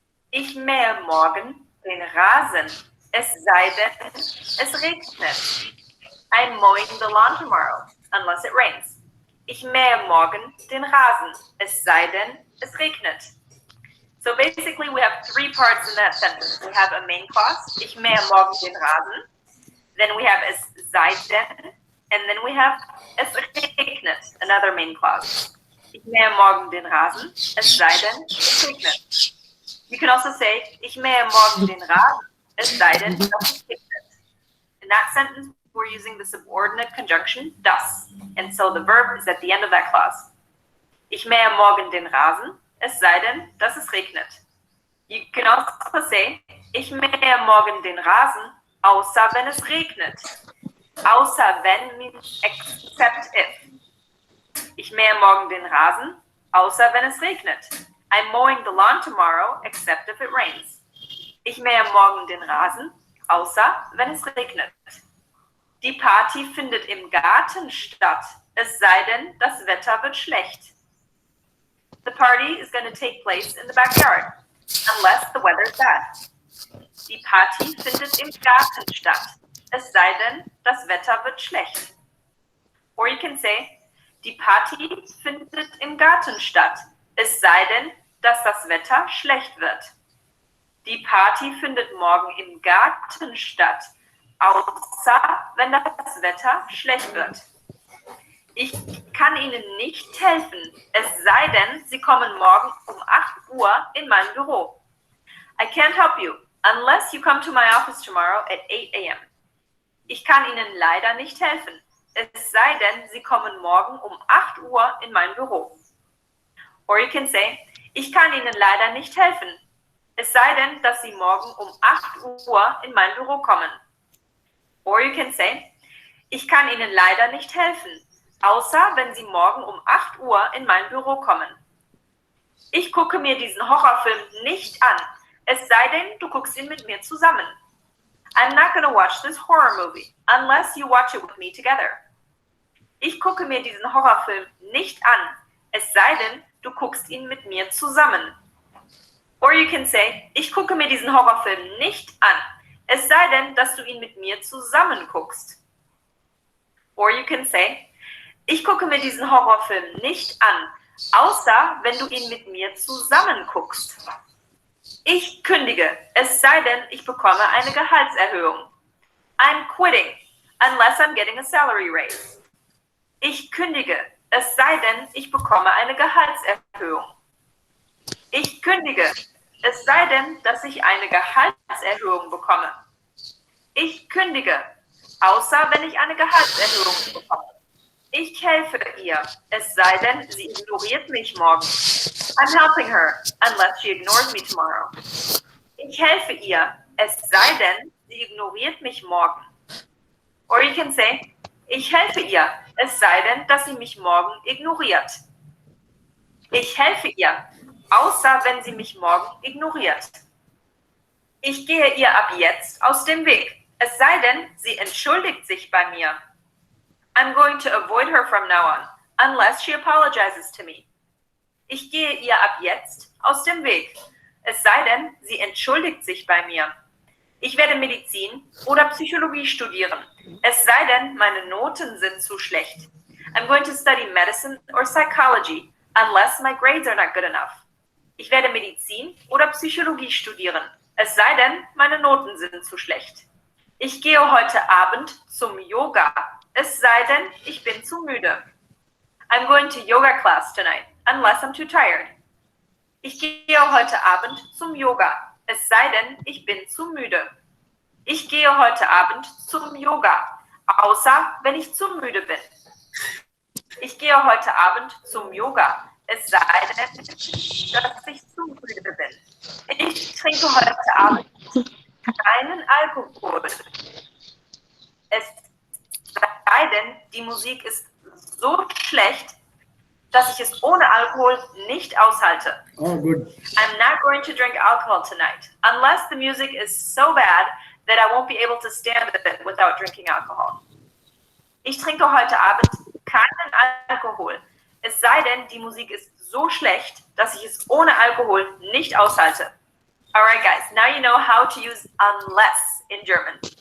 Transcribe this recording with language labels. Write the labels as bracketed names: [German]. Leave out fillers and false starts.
[German] Ich mähe morgen den Rasen. Es sei denn, es regnet. [English] I'm mowing the lawn tomorrow, unless it rains. [German] Ich mähe morgen den Rasen, es sei denn, es regnet. [English] So basically we have three parts in that sentence. We have a main clause, [German] ich mähe morgen den Rasen. [English] Then we have [German] es sei denn, [English] and then we have [German] es regnet, [English] another main clause. [German] Ich mähe morgen den Rasen, es sei denn, es regnet. [English] You can also say, [German] ich mähe morgen den Rasen, es sei denn, es regnet. [English] In that sentence, we're using the subordinate conjunction das, and so the verb is at the end of that clause. [German] Ich mähe morgen den Rasen, es sei denn, dass es regnet. [English] You can also say, [German] ich mähe morgen den Rasen, außer wenn es regnet. Außer wenn [English] means except if. [German] Ich mähe morgen den Rasen, außer wenn es regnet. [English] I'm mowing the lawn tomorrow, except if it rains. [German] Ich mähe morgen den Rasen, außer wenn es regnet. Die Party findet im Garten statt, es sei denn, das Wetter wird schlecht. [English] The party is going to take place in the backyard, unless the weather is bad. [German] Die Party findet im Garten statt, es sei denn, das Wetter wird schlecht. [English] Or you can say, [German] die Party findet im Garten statt, es sei denn, dass das Wetter schlecht wird. Die Party findet morgen im Garten statt, außer wenn das Wetter schlecht wird. Ich kann Ihnen nicht helfen, es sei denn, Sie kommen morgen um 8 Uhr in mein Büro. [English] I can't help you unless you come to my office tomorrow at 8 a.m. [German] Ich kann Ihnen leider nicht helfen, es sei denn, Sie kommen morgen um 8 Uhr in mein Büro. [English] Or you can say, [German] ich kann Ihnen leider nicht helfen, es sei denn, dass Sie morgen um 8 Uhr in mein Büro kommen. [English] Or you can say, [German] ich kann Ihnen leider nicht helfen, außer wenn Sie morgen um 8 Uhr in mein Büro kommen. Ich gucke mir diesen Horrorfilm nicht an, es sei denn, du guckst ihn mit mir zusammen. [English] I'm not going to watch this horror movie unless you watch it with me together. [German] Ich gucke mir diesen Horrorfilm nicht an, es sei denn, du guckst ihn mit mir zusammen. [English] Or you can say, [German] ich gucke mir diesen Horrorfilm nicht an, es sei denn, dass du ihn mit mir zusammen guckst. [English] Or you can say, [German] ich gucke mir diesen Horrorfilm nicht an, außer wenn du ihn mit mir zusammen guckst. Ich kündige, es sei denn, ich bekomme eine Gehaltserhöhung. [English] I'm quitting, unless I'm getting a salary raise. [German] Ich kündige, es sei denn, ich bekomme eine Gehaltserhöhung. Ich kündige, es sei denn, dass ich eine Gehaltserhöhung bekomme. Ich kündige, außer wenn ich eine Gehaltserhöhung bekomme. Ich helfe ihr, es sei denn, sie ignoriert mich morgen. [English] I'm helping her, unless she ignores me tomorrow. [German] Ich helfe ihr, es sei denn, sie ignoriert mich morgen. [English] Or you can say, [German] Ich helfe ihr, es sei denn, dass sie mich morgen ignoriert. Ich helfe ihr, außer wenn sie mich morgen ignoriert. Ich gehe ihr ab jetzt aus dem Weg, es sei denn, sie entschuldigt sich bei mir. [English] I'm going to avoid her from now on, unless she apologizes to me. [German] Ich gehe ihr ab jetzt aus dem Weg, es sei denn, sie entschuldigt sich bei mir. Ich werde Medizin oder Psychologie studieren, es sei denn, meine Noten sind zu schlecht. [English] I'm going to study medicine or psychology, unless my grades are not good enough. [German] Ich werde Medizin oder Psychologie studieren, es sei denn, meine Noten sind zu schlecht. Ich gehe heute Abend zum Yoga, es sei denn, ich bin zu müde. [English] I'm going to yoga class tonight, unless I'm too tired. [German] Ich gehe heute Abend zum Yoga, es sei denn, ich bin zu müde. Ich gehe heute Abend zum Yoga, außer wenn ich zu müde bin. Ich gehe heute Abend zum Yoga, es sei denn, dass ich zu müde bin. Ich trinke heute Abend keinen Alkohol. Es sei denn, die Musik ist so schlecht, dass ich es ohne Alkohol nicht aushalte. [English] Oh, good. I'm not going to drink alcohol tonight, unless the music is so bad that I won't be able to stand it without drinking alcohol. [German] Ich trinke heute Abend keinen Alkohol, es sei denn, die Musik ist so schlecht, dass ich es ohne Alkohol nicht aushalte. [English] Alright guys, now you know how to use unless in German.